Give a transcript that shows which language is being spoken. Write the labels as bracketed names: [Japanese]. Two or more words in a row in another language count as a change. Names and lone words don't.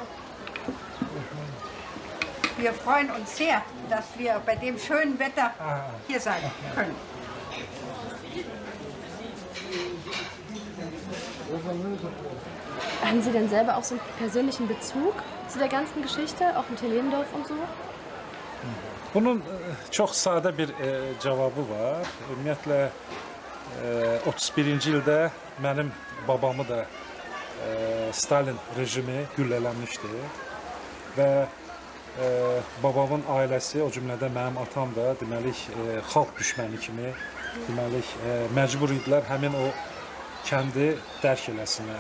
[German] Wir freuen uns sehr, dass wir bei dem schönen Wetter hier sein können. Haben Sie denn selber auch so einen persönlichen Bezug zu der ganzen Geschichte, auch mit Helendorf und so? [Azerbaijani] Bunun çox sadə bir cavabı var. Ümumiyyətlə 31-ci ildə mənim babamı da Stalin rejimi güllələmişdi və babamın ailəsi, o cümlədən mənim atam da deməli xalq düşməni kimi deməli məcbur idilər həmin o kəndi dərk eləsinlər.